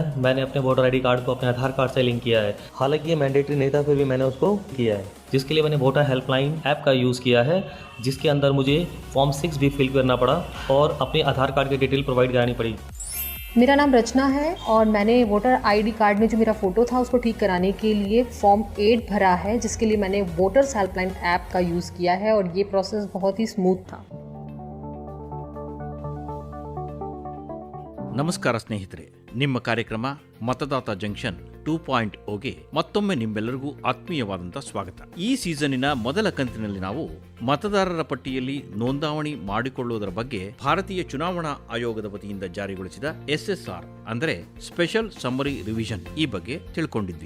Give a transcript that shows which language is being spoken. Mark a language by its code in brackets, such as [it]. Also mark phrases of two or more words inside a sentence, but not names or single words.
[hi] मैंने अपने [en] voter ID card [hi] को अपने आधार कार्ड से लिंक किया है. हालांकि ये मैंडेटरी नहीं था, फिर भी मैंने उसको किया है, जिसके लिए मैंने वोटर हेल्पलाइन ऐप का यूज़ किया है, जिसके अंदर मुझे फॉर्म 6 भी फिल करना पड़ा और अपने आधार कार्ड की [en] detail provide [hi] करानी पड़ी. मेरा नाम रचना है और मैंने [en] voter ID card [hi] में जो मेरा फ़ोटो था उसको ठीक कराने के लिए फॉर्म 8 भरा है, जिसके लिए मैंने वोटर्स हेल्पलाइन ऐप का यूज़ किया है और ये प्रोसेस बहुत ही स्मूथ था. [kn] ನಮಸ್ಕಾರ ಸ್ನೇಹಿತರೆ, ನಿಮ್ಮ ಕಾರ್ಯಕ್ರಮ ಮತದಾತ ಜಂಕ್ಷನ್ 2.0ಗೆ ಮತ್ತೊಮ್ಮೆ ನಿಮ್ಮೆಲ್ಲರಿಗೂ ಆತ್ಮೀಯವಾದಂಥ ಸ್ವಾಗತ. ಈ ಸೀಸನ್ನಿನ ಮೊದಲ ಕಂತಿನಲ್ಲಿ ನಾವು ಮತದಾರರ ಪಟ್ಟಿಯಲ್ಲಿ ನೋಂದಾವಣಿ ಮಾಡಿಕೊಳ್ಳುವುದರ ಬಗ್ಗೆ ಭಾರತೀಯ ಚುನಾವಣಾ ಆಯೋಗದ ವತಿಯಿಂದ ಜಾರಿಗೊಳಿಸಿದ SSR ಅಂದರೆ [en] special summary revision [kn] ಈ ಬಗ್ಗೆ ತಿಳ್ಕೊಂಡಿದ್ವಿ.